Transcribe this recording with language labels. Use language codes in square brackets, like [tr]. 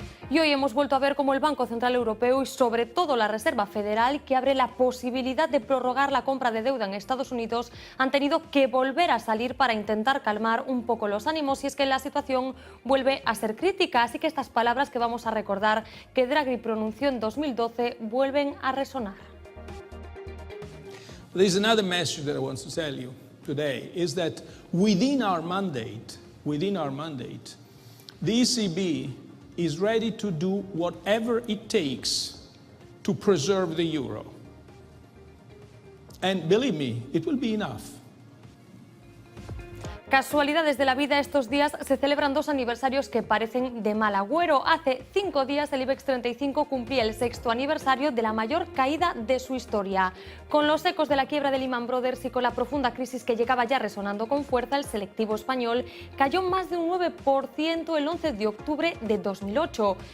[es] Y hoy hemos vuelto a ver cómo el Banco Central Europeo y sobre todo la Reserva Federal, que abre la posibilidad de prorrogar la compra de deuda en Estados Unidos, han tenido que volver a salir para intentar calmar un poco los ánimos, y es que la situación vuelve a ser crítica. Así que estas palabras que vamos a recordar que Draghi pronunció en 2012 vuelven a resonar. [en] There's another message that I want to tell you today is that within our mandate, the ECB is ready to do whatever it takes to preserve the euro. And believe me, it will be enough. [es] Casualidades de la vida, estos días se celebran dos aniversarios que parecen de mal agüero. Hace 5 días el IBEX 35 cumplía el 6º aniversario de la mayor caída de su historia. Con los ecos de la quiebra de Lehman Brothers y con la profunda crisis que llegaba ya resonando con fuerza, el selectivo español cayó más de un 9% el 11 de octubre de 2008.